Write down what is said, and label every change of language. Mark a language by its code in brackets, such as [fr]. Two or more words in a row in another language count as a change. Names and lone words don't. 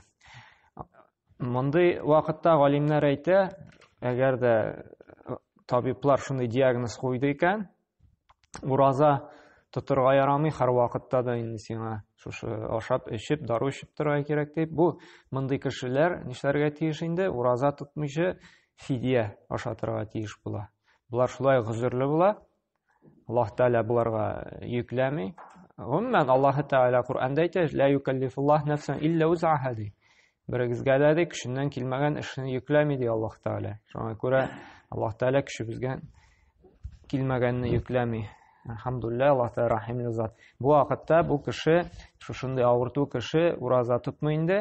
[tt] Мондый вакытта галимнәр әйтә, әгәр дә табиблар шундый диагноз куйды икән, ураза тотырга ярамый, һәр вакытта да инде сиңа шушы ашап, эчеп, дару эчеп торырга кирәк дип, бу мондый кешеләр нишләргә тиеш инде? Ураза тотмыйча фидия ашатырга тиеш була. Булар шулай гозерле була. Аллаһ Тәгалә буларга йөкләми. Гомумән Аллаһ Тәгалә Куръанда әйтә: [ar] "لا يكلف الله نفسا إلا وسعها" ди. [tt] Берегезгә дә кешеннән килмәгән эшне йөкләми ди Аллаһ Тәгалә. Шуңа күрә Аллаһ Тәгалә кешебезгә килмәгәнне йөкләми. Алхамдулилля, Аллаһ Тәала рахимлы зат. Бу вакытта бу кеше, шушындай авырту кеше ураза тотмый инде.